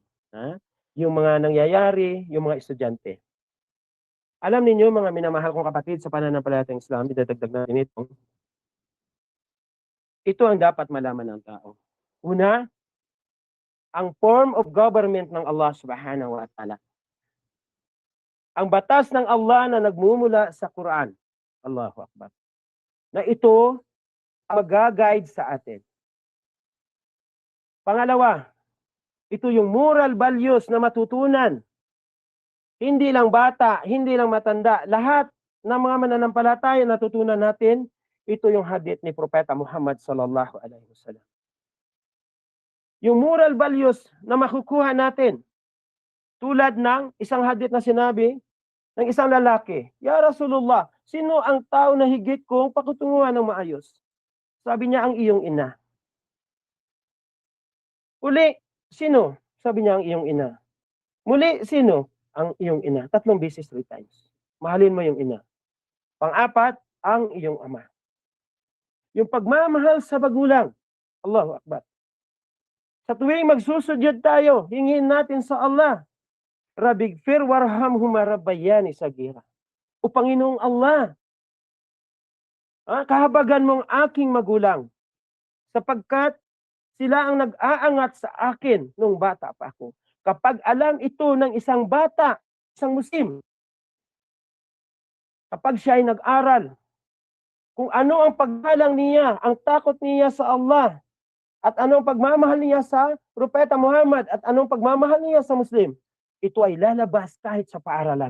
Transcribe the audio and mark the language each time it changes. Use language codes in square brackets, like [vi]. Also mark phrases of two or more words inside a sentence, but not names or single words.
[tl] Yung mga nangyayari, yung mga estudyante. Alam ninyo, mga minamahal kong kapatid sa pananampalatayang Islam, idadagdag natin ito. Ito ang dapat malaman ng tao. Una, ang [en] form of government [tl] ng Allah [ar] سبحانه وتعالى. [tl] Ang batas ng Allah na nagmumula sa Quran. [ar] الله أكبر. [tl] Na ito ang mag-guide sa atin. Pangalawa, ito yung [en] moral values [tl] na matutunan. Hindi lang bata, hindi lang matanda. Lahat ng mga mananampalataya natutunan natin, ito yung hadith ni Propeta Muhammad [ar] صلى الله عليه وسلم. [tl] Yung [en] moral values [tl] na makukuha natin, tulad ng isang hadith na sinabi ng isang lalaki, [ar] "يا رسول الله, [tl] sino ang tao na higit kong pakutunguhan ng maayos?" Sabi niya, "Ang iyong ina." Uli, "Sino?" Sabi niya, "Ang iyong ina." Muli, "Sino?" "Ang iyong ina." 3 beses, 3 times. Mahalin mo yung ina. Pang-apat, ang iyong ama. Yung pagmamahal sa magulang. [ar] الله أكبر. [tl] Sa tuwing magsusudyod tayo, hingin natin sa Allah, [ar] "رب اغفر وارحمهما ربياني صغيرا." [tl] O Panginoong Allah, kahabagan mong aking magulang, sapagkat sila ang nag-aangat sa akin nung bata pa ako. Kapag alam ito ng isang bata, isang Muslim, kapag siya ay nag-aral, kung ano ang paggalang niya, ang takot niya sa Allah, at anong pagmamahal niya sa Propeta Muhammad, at anong pagmamahal niya sa Muslim, ito ay lalabas kahit sa paaralan.